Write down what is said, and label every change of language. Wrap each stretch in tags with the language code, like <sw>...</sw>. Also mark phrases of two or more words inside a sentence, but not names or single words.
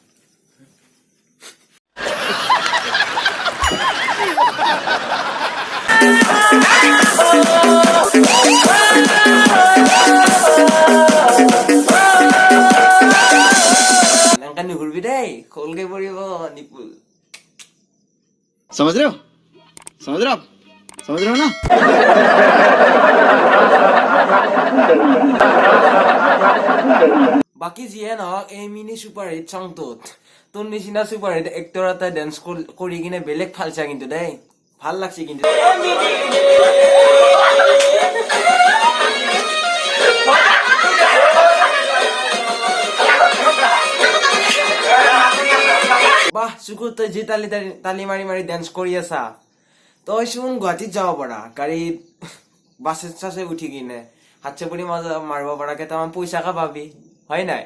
<as>এনেকা নুঘুৰবি দেই, খোলকে পৰিব নিপুল।</as> <hi>समझ रहे हो समझ रहे हो आप समझ रहे हो ना।</hi> <as>বাকী যিয়ে নহওক, এই</as> <en>mini super hit</en> <as>চংটোত তোৰ নিচিনা</as> <en>super hit actor</en> <as>এটা ডেন্স কৰি কিনে বেলেগ ফালছা কিন্তু দেই, ভাল লাগছে কিন্তু। বাহ চুকুৰ, তই যি তালি মাৰি মাৰি ডেন্স কৰি আছা, তই চোন গুৱাহাটীত যাব পাৰা গাড়ীত, বাছে চাছে উঠি কিনে হাত চাপৰি মাৰিব পাৰা, কেইটামান পইচাকে পাবি, হয় নাই?</as>